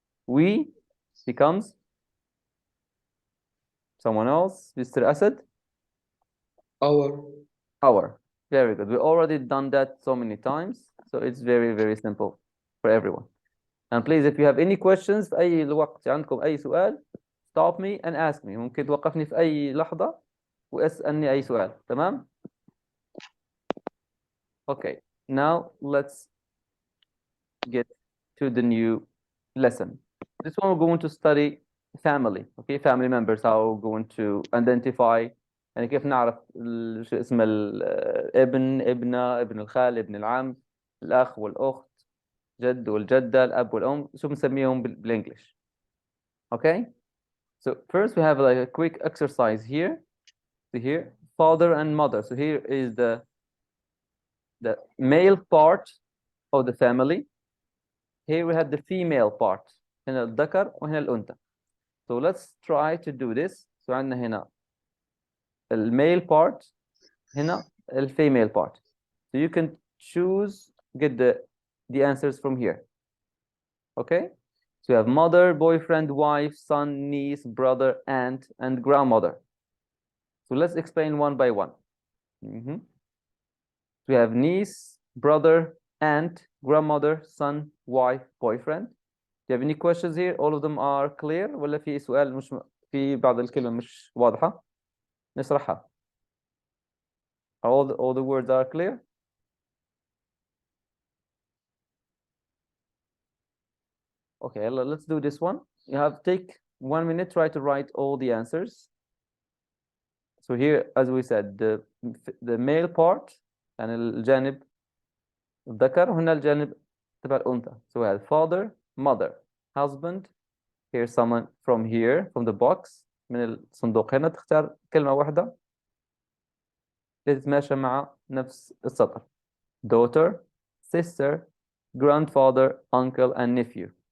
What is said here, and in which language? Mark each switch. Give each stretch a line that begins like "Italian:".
English: We becomes someone else, Mr. Asad, our. Very good. We already done that so many times, so it's very, very simple for everyone. And please, if you have any questions
Arabic: في أي وقت عندكم أي سؤال,
English: stop me and ask me.
Arabic: ممكن توقفني في أي لحظة واسألني أي سؤال. تمام؟ Okay.
English: Now let's get to the new lesson. This one we're going to study family. Okay, family members. How we're going to identify
Arabic: يعني كيف نعرف شو اسم الابن، ابنة، ابن الخال، ابن العم، الأخ والأخت، جد والجدة، الأب والأم، شو بنسميهم بالإنجليش.
English: Okay, so first we have like a quick exercise here. So here, father and mother. So here is the male part of the family. Here we have the female part.
Arabic: هنا الذكر وهنا الأنثى.
English: So let's try to do this. So
Arabic: عندنا هنا
English: male part, هنا female part. So you can choose, get the answers from here. Okay? So you have mother, boyfriend, wife, son, niece, brother, aunt, and grandmother. So let's explain one by one. So we have niece, brother, aunt, grandmother, son, wife, boyfriend. Do you have any questions here? All of them are clear
Arabic: ولا في سؤال مش في بعض الكلمة مش واضحة؟ نشرحها.
English: All the words are clear? Okay, let's do this one. You have take 1 minute, try to write all the answers. So here, as we said, the male part
Arabic: يعني الجانب الذكر وهنا الجانب تبع الأنثى.
English: So we have father, mother, husband. Here's someone from here, from the box.
Arabic: من الصندوق هنا تختار كلمة واحدة تتماشى مع نفس السطر.
English: Daughter, sister, grandfather, uncle, and nephew.